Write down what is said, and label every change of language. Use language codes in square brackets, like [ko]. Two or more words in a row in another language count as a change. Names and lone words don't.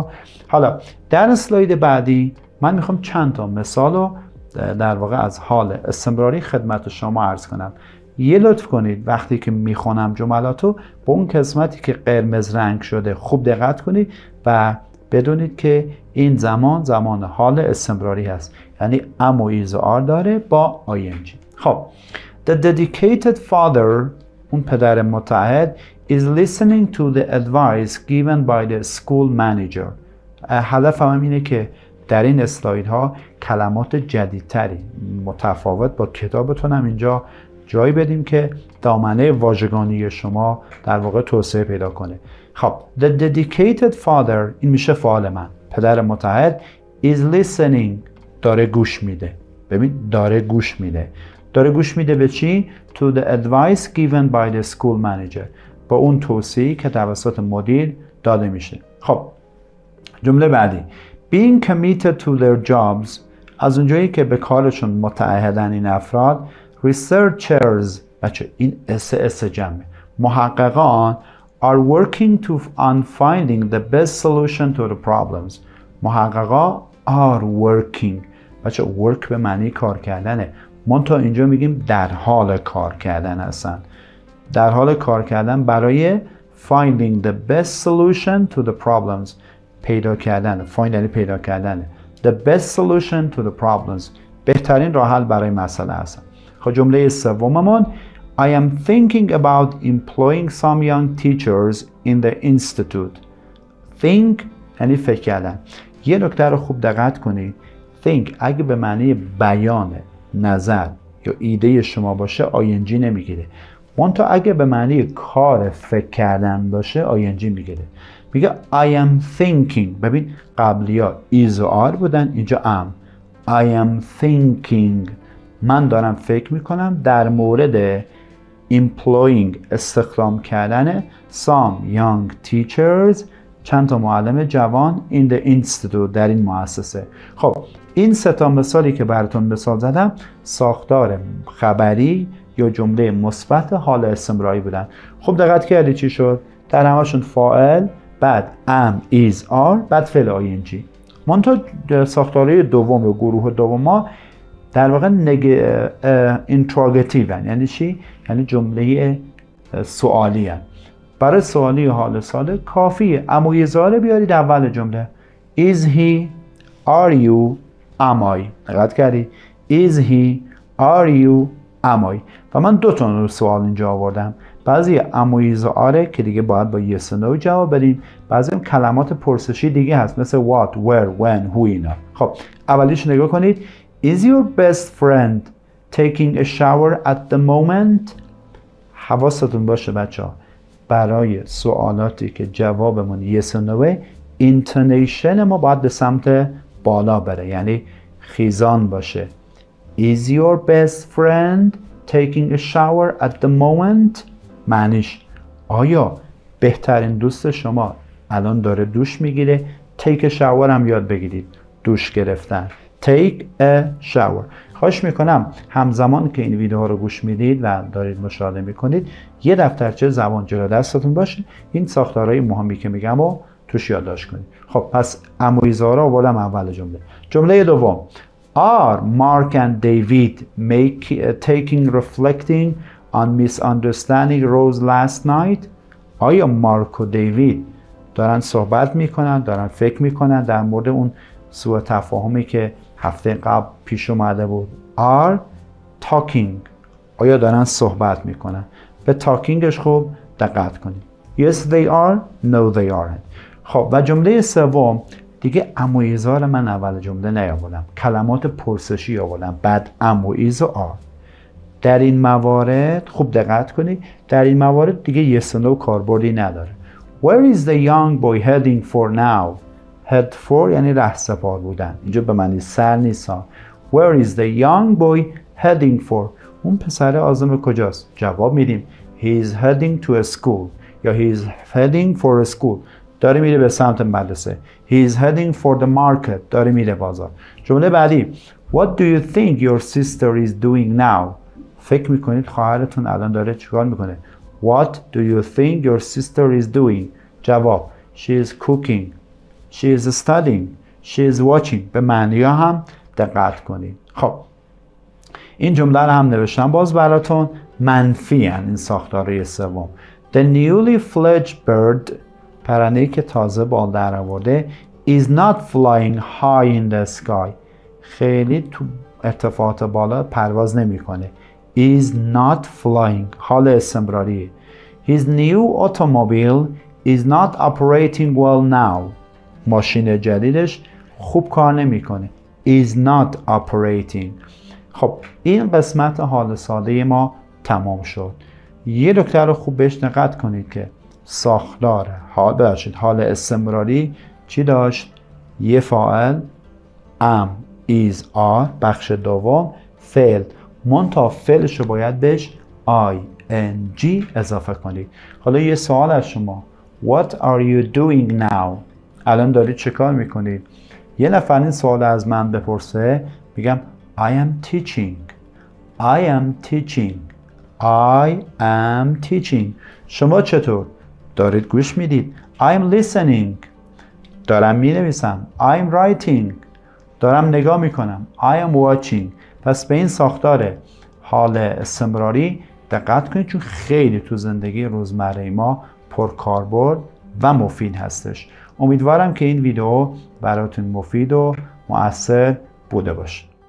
[fa] حالا در اسلاید بعدی من میخوام چند تا مثال رو در واقع از حال استمراری خدمت شما عرض کنم. یه لطف کنید وقتی که میخونم جملاتو با اون قسمتی که قرمز رنگ شده خوب دقت کنید و بدونید که این زمان حال استمراری هست، یعنی ام و ایز و آر داره با آینجی. [en] خب The dedicated father [fa] اون پدر متعهد [en] is listening to the advice given by the school manager. [fa] هدفم اینه که در این اسلایدها کلمات جدیدتری متفاوت با کتابتونم اینجا جایی بدیم که دامنه واژگانی شما در واقع توسعه پیدا کنه. خب [en] The dedicated father [fa] این میشه فعال من، پدر متعهد [en] is listening [fa] داره گوش میده. ببین داره گوش میده. داره گوش میده به چی؟ [en] To the advice given by the school manager. [fa] با اون توصیه‌ای که توسط مدیر داده میشه. خب جمله بعدی [en] Being committed to their jobs [fa] از اونجایی که به کارشون متعهدن این افراد [en] Researchers [fa] بچه این اس جمعه محققان [en] are working on finding the best solution to the problems. [fa] محققان [en] are working [fa] بچه work به معنی کار کردنه، منتها اینجا میگیم در حال کار کردن هستن، در حال کار کردن برای [en] finding the best solution to the problems. [fa] پیدا کردن، find یعنی پیدا کردن، [en] the best solution to the problems [fa] بهترین راه حل برای مسئله هستن. خب جمله سوممون [en] I am thinking about employing some young teachers in the institute. [fa] Think یعنی فکر کردن. یه نکته رو خوب دقت کنید، think اگه به معنی بیان نظر یا ایده شما باشه آینجی نمیگیره، منتها اگه به معنی کار فکر کردن باشه آینجی میگیره. [en] میگه I am thinking. [fa] ببین قبلی ها is و are بودن، اینجا am. [en] I am thinking. [fa] من دارم فکر میکنم در مورد employing استخدام کردن [en] some young teachers [fa] چند تا معلم جوان [en] in the institute [fa] در این مؤسسه. خب این سه تا مثالی که براتون مثال زدم ساختار خبری یا جمله مثبت حال استمراری بودن. خب دقت کردی چی شد؟ در همشون فاعل، بعد [en] am is are، [fa] بعد فعل ing. منتها ساختارهای دوم و گروه دوم ما در واقع اینتروگاتیو، یعنی چی؟ یعنی جمله سوالی هست. برای سوالی حال ساله کافیه اما یه زاره بیارید اول جمله. [en] Is he, are you, am I. [fa] دقت کردی؟ Is he, are you, am I. و من دو تا سوال اینجا آوردم. بعضی am و is و are که دیگه باید با yes و no جواب بدیم. بعضی هم کلمات پرسشی دیگه هست مثل [en] what, where, when, who [fa] اینا. خب اولیش نگاه کنید. [en] Is your best friend taking a shower at the moment? [fa] حواستون باشه بچه ها برای سوالاتی که جوابمون yes و [en] no intonation [fa] ما باید به سمت بالا بره، یعنی خیزان باشه. [en] Is your best friend taking a shower at the moment؟ [fa] معنیش آیا بهترین دوست شما الان داره دوش میگیره؟ [en] take a shower [fa] هم یاد بگیرید، دوش گرفتن. [en] take a shower. [fa] خواهش میکنم همزمان که این ویدیوها رو گوش میدید و دارید مشاهده میکنید یه دفترچه زبان جلو دستتون باشه، این ساختارهای مهمی که میگم رو توش یادداشت کنید. خب پس امویزارا آوردم اول جمله. جمله دوم [en] Are Mark and David taking reflecting on misunderstanding Rose last night؟ [fa] آیا مارک و دیوید دارن صحبت میکنن، دارن فکر میکنن در مورد اون سوء تفاهمی که هفته قبل پیش اومده بود؟ [en] are talking. [fa] آیا دارن صحبت میکنن؟ به تاکینگش خوب دقت کنید. [en] yes they are, no they aren't. [fa] خب و جمله سوم دیگه ام و ایزار من اول جمله نیاوردم، کلمات پرسشی آوردم بعد ام و ایز و آر. در این موارد خوب دقت کنید، در این موارد دیگه yes و no کاربردی نداره. [en] where is the young boy heading for now؟ [fa] head for یعنی رهسپار بودن، اینجا به معنی سر نیست. [en] Where is the young boy heading for؟ [fa] اون پسر آزم کجاست؟ جواب میدیم [en] he is heading to a school [fa] یا [en] he is heading for a school. [fa] داره میره به سمت مدرسه. [en] He is heading for the market. [fa] داره میره بازار. جمله بعدی [en] What do you think your sister is doing now؟ [fa] فکر میکنید خواهرتون الان داره چیکار میکنه؟ [en] What do you think your sister is doing؟ جواب She is cooking. She is studying. She is watching. [fa] به معنی ها هم دقت کنید. خب این جمله رو هم نوشتم باز براتون. منفی هن این ساختاره سوم. [en] The newly fledged bird [fa] پرنده‌ای که تازه بال در آورده [en] is not flying high in the sky [fa] خیلی تو ارتفاعات بالا پرواز نمیکنه. [en] is not flying [fa] حال استمراری. [en] His new automobile is not operating well now [fa] ماشین جدیدش خوب کار نمیکنه. [en] is not operating. [fa] خب این قسمت حال ساده ما تمام شد. یه نکته رو خوب بهش دقت کنید که ساختار حال استمراری چی داشت؟ یه فاعل [en] am is are، [fa] بخش دوم فعل، منتها فعلش رو باید بهش ing اضافه کنید. حالا یه سوال از شما [en] What are you doing now؟ [fa] الان دارید چه کار میکنید؟ یه نفر این سوال از من بپرسه میگم [en] I am teaching. I am teaching. I am teaching. [fa] شما چطور؟ دارید گوش میدید. [en] I am listening. [fa] دارم مینویسم. [en] I am writing. [fa] دارم نگاه میکنم. [en] I am watching. [fa] پس به این ساختار حال استمراری دقت کنید چون خیلی تو زندگی روزمره ما پرکاربرد و مفید هستش. امیدوارم که این ویدیو براتون مفید و مؤثر بوده باشه.